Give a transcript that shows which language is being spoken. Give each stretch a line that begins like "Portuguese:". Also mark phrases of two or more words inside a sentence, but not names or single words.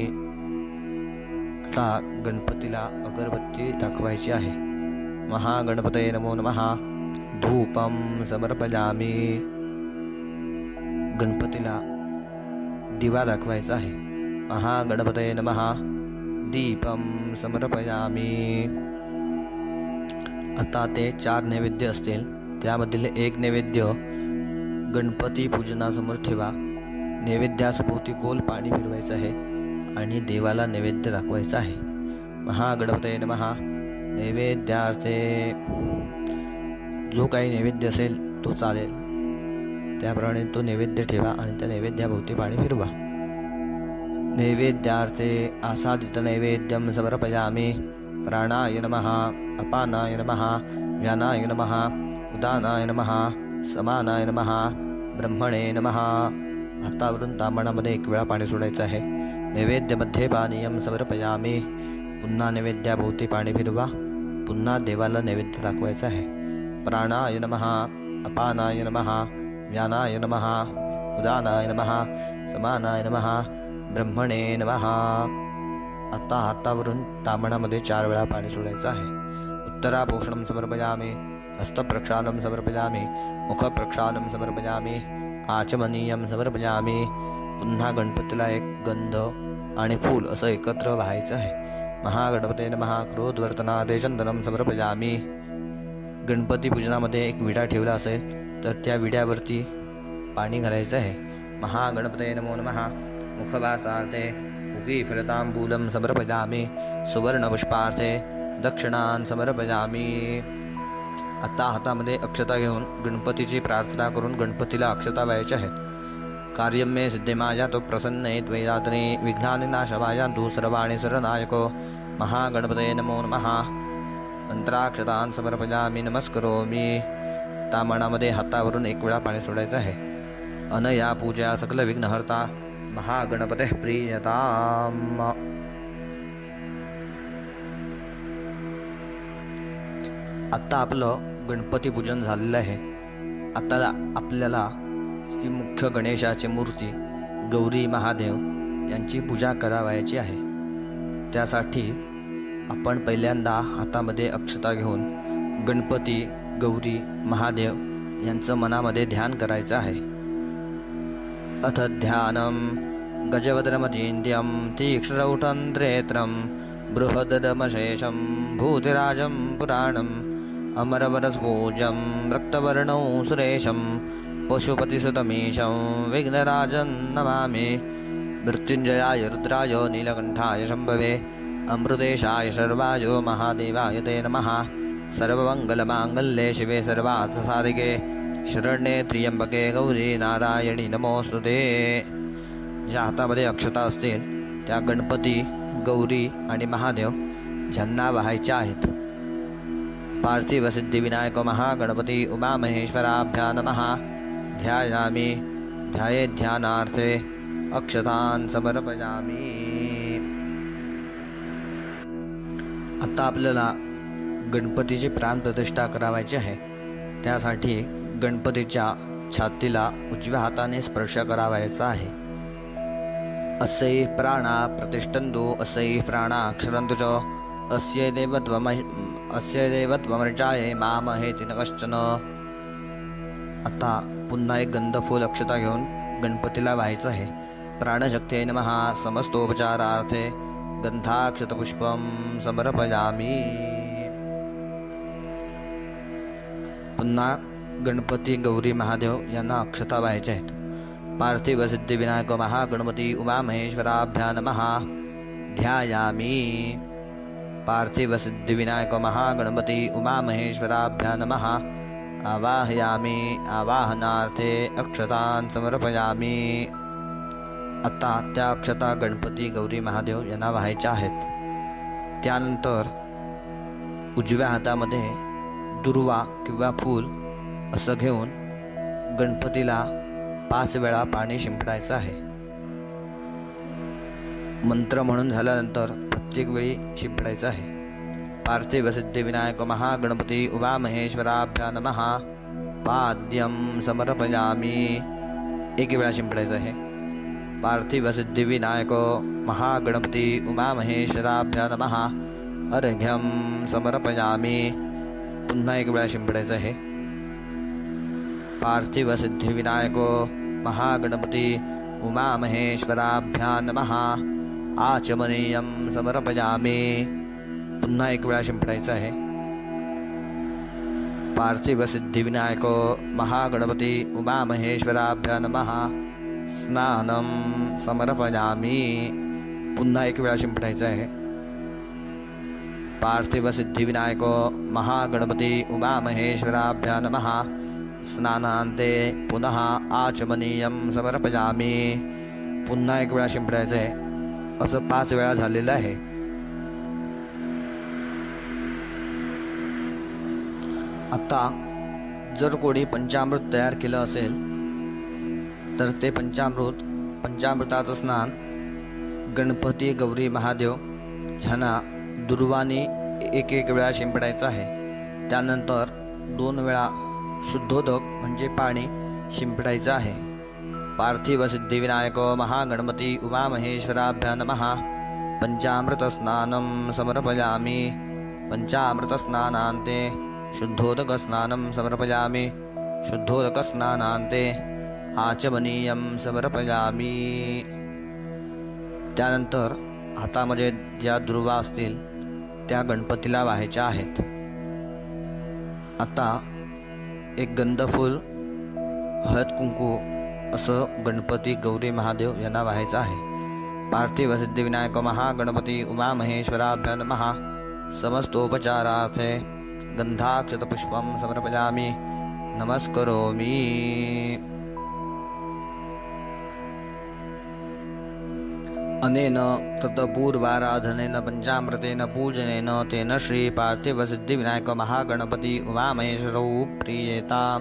Marathi: आता गणपतीला अगरबत्ती दाखवायची आहे.
Sanskrit: महागणपतये नमो नमः. धूपं समर्पयामी.
Marathi: गणपतीला दिवा दाखवायचा आहे.
Sanskrit: महागणपतये नमः. दीपं समर्पयामी.
Marathi: आता ते 4 नैवेद्य असतील, त्यामधील एक नैवेद्य गणपती पूजनासमोर ठेवा. नैवेद्यासभोवती गोल पाणी फिरवायचं आहे आणि देवाला नैवेद्य दाखवायचा आहे.
Sanskrit: महागणपतये नमः.
Marathi: नैवेद्यार्थे जो काही नैवेद्य असेल तो चालेल, त्याप्रमाणे तो नैवेद्य ठेवा आणि त्या नैवेद्याभोवती पाणी फिरवा.
Sanskrit: नैवेद्यार्थे आसादित नैवेद्यं समर्पयामी. प्राणाय नमः. अपानाय नमः. व्यानाय नमः. उदानाय नमः. समानाय नमः. ब्रह्मणे नमः.
Marathi: हातावरून तांबणामध्ये 1 वेळा पाणी सोडायचं आहे.
Sanskrit: नैवेद्यमध्ये पानीयं समर्पयामी.
Marathi: पुन्हा नैवेद्याभोवती पाणी फिरवा. पुन्हा देवाला नैवेद्य दाखवायचा आहे.
Sanskrit: प्राणाय नमः. अपानाय नमः. व्यानाय नमः. उदानाय नमः. समानाय नमः. ब्रह्मणे नमः.
Marathi: आता हातावरून तांबणामध्ये 4 वेळा पाणी सोडायचं आहे.
Sanskrit: उत्तरापोषणं समर्पयामी. हस्तप्रक्षालं समर्पयामी. मुखप्रक्षालं समर्पयामी. आचमनीयं समर्पयामी.
Marathi: पुन्हा गणपतीला एक गंध आणि फूल असं एकत्र व्हायचं आहे.
Sanskrit: महागणपतये नमः. क्रोधवर्तनादे चंदनं समर्पयामी.
Marathi: गणपती पूजनामध्ये एक विडा ठेवला असेल तर त्या विड्यावरती पाणी घालायचं आहे.
Sanskrit: महागणपतये नमो नमः. मुखवासार्थे उगीफलतांबूलं समर्पयामी. सुवर्णपुष्पार्थे दक्षिणान् समर्पयामी.
Marathi: आता हातामध्ये अक्षता घेऊन गणपतीची प्रार्थना करून गणपतीला अक्षता व्हायच्या आहेत.
Sanskrit: कार्यं मे सिद्धिमायातु प्रसन्ने त्वयातने विघ्नानि नाशवायान्तु सर्वाणि सरनायको. महागणपतये नमो नमः. मंत्राक्षतान् समर्पयामी. नमस्करोमि.
Marathi: तांबणामध्ये हातावरून 1 वेळा पाणी सोडायचं आहे.
Sanskrit: अनया पूजा सकल विघ्नहर्ता महागणपते प्रीयताम.
Marathi: आता आपलं गणपती पूजन झालेलं आहे. आता आपल्याला श्री मुख्य गणेशाची मूर्ती गौरी महादेव यांची पूजा करावयाची आहे. त्यासाठी आपण पहिल्यांदा हातामध्ये अक्षता घेऊन गणपती, गौरी, महादेव यांचं मनामध्ये ध्यान करायचं आहे.
Sanskrit: अथ ध्यानं गजवदनमचिन्त्यं तीक्ष्णरौठन्त्रेत्रं बृहददमशेषं भूतिराजं पुराणम् अमरवरस्पूज्यं रक्तवर्णौ सुरेशं पशुपतिसुतमीशं विघ्नराजं नमामि. मृत्युञ्जयाय रुद्राय नीलकण्ठाय शम्भवे अमृतेशाय शर्वाय महादेवाय ते नमः. सर्वमङ्गलमाङ्गल्ये शिवे सर्वार्थसाधिके शरण्ये त्र्यंबके गौरी नारायणी नमोस्तुते.
Marathi: ज्या हातामध्ये अक्षता असतील त्या गणपती, गौरी आणि महादेव ज्यांना वाहायच्या आहेत.
Sanskrit: पार्थिव सिद्धिविनायक महागणपती उमामहेश्वराभ्या नमः. ध्यायामी. ध्याये ध्यानार्थे अक्षतान् समर्पयामी.
Marathi: आता आपल्याला गणपतीची प्राणप्रतिष्ठा करावायची आहे. त्यासाठी गणपतीच्या छातीला उजव्या हाताने स्पर्श करावायचा आहे.
Sanskrit: अस्य प्राणा प्रतिष्ठन्तु अस्य प्राणा क्षरन्तु च अस्य देवत्वमर्चाये मामहेति न कश्चन.
Marathi: आता पुन्हा एक गंधफूल अक्षता घेऊन गणपतीला व्हायचं आहे.
Sanskrit: प्राणशक्ते नमः. समस्तोपचारार्थे गंधाक्षतपुष्पं समर्पयामी.
Marathi: पुन्हा गणपती, गौरी, महादेव यांना अक्षता व्हायच्या आहेत.
Sanskrit: पार्थिव सिद्धिविनायक महागणपती उमामहेश्वराभ्या नमः. ध्यायामी. पार्थिव सिद्धिविनायक महागणपती उमामहेश्वराभ्या नमः. आवाहयामी. आवाहनार्थे अक्षतान् समर्पयामी.
Marathi: आता त्या अक्षता गणपती, गौरी, महादेव यांना व्हायच्या आहेत. त्यानंतर उजव्या हातामध्ये दुर्वा किंवा फूल असं घेऊन गणपतीला 5 वेळा पाणी शिंपडायचं आहे. मंत्र म्हणून झाल्यानंतर प्रत्येक वेळी शिंपडायचं आहे.
Sanskrit: पार्थिव सिद्धिविनायक महागणपती उमामहेश्वराभ्या नमः. पाद्यं समर्पयामि.
Marathi: एक वेळा शिंपडायचं आहे.
Sanskrit: पार्थिव सिद्धिविनायक महागणपती उमामहेश्वराभ्या नमः. अर्घ्यं समर्पयामि.
Marathi: पुन्हा एक वेळा शिंपडायचं आहे.
Sanskrit: पार्थिव सिद्धिविनायक महागणपती उमामहेश्वराभ्या नमः. आचमनीयं समर्पयामि.
Marathi: पुन्हा एक वेळा शिंपडायचं आहे.
Sanskrit: पार्थिव सिद्धिविनायक महागणपती उमामहेश्वराभ्या नमः. स्नानं समर्पयामि.
Marathi: पुन्हा एक वेळा शिंपडायचं आहे.
Sanskrit: पार्थिव सिद्धिविनायक महागणपती उमामहेश्वराभ्या नमः. स्नानान्ते पुनः आचमनीयं समर्पयामि.
Marathi: पुन्हा एक वेळा शिंपडायचं आहे. असं 5 वेळा झालेलं आहे. आता जर कोणी पंचामृत तयार केलं असेल तर ते पंचामृताचं स्नान गणपती गौरी महादेव ह्यांना दुर्वानी एक वेळा शिंपडायचं आहे. त्यानंतर 2 वेळा शुद्धोदक म्हणजे पाणी शिंपडायचं आहे.
Sanskrit: पार्थिव सिद्धिविनायक महागणपती उमामहेश्वराभ्या नमः. पंचामृत स्नानं समर्पयामि. पंचामृत स्नानान्ते शुद्धोदक स्नानं समर्पयामि. शुद्धोदक स्नानान्ते आचमनीयं समर्पयामि.
Marathi: त्यानंतर हातामध्ये ज्या दुर्वा असतील त्या गणपतीला वाहायच्या आहेत. आता एक गंधफूल हळद कुंकू असं गणपती गौरी महादेव यांना वाहायचं आहे.
Sanskrit: पार्थिव सिद्धिविनायक महागणपती उमामहेश्वराभ्या नमः. समस्तोपचारार्थे गंधाक्षतपुष्पं समर्पयामि. नमस्करोमि. अनेन कृतपूर्वाराधनेन पंचामृतेन पूजनेन तेन श्री पार्थिव सिद्धिविनायक महागणपती उमामहेश्वरौ प्रियेताम्.